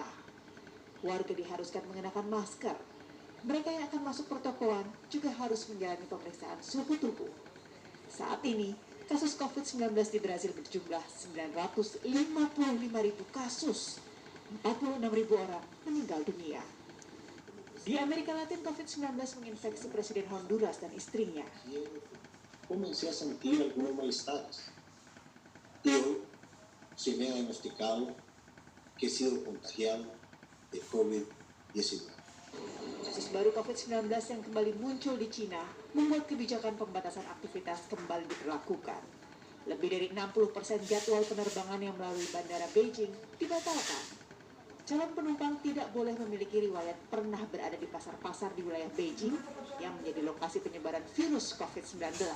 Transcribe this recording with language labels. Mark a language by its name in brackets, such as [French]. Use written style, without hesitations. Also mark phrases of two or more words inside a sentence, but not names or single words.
[Indonesian] Warga diharuskan mengenakan masker. Mereka yang akan masuk pertokoan juga harus menjalani pemeriksaan suhu tubuh. Saat ini, kasus COVID-19 di Brazil berjumlah 955.000 kasus, 46.000 orang meninggal dunia. Di Amerika Latin, COVID-19 menginfeksi Presiden Honduras dan istrinya. [Spanish] Comencé a sentir algunos malestares y hoy se me ha diagnosticado que he sido contagiado de COVID-19. [Indonesian] Kasus baru COVID-19 yang kembali muncul di Cina membuat kebijakan pembatasan aktivitas kembali diberlakukan. Lebih dari 60% jadwal penerbangan yang melalui bandara Beijing dibatalkan. Calon penumpang tidak boleh memiliki riwayat pernah berada di pasar-pasar di wilayah Beijing yang menjadi lokasi penyebaran virus COVID-19.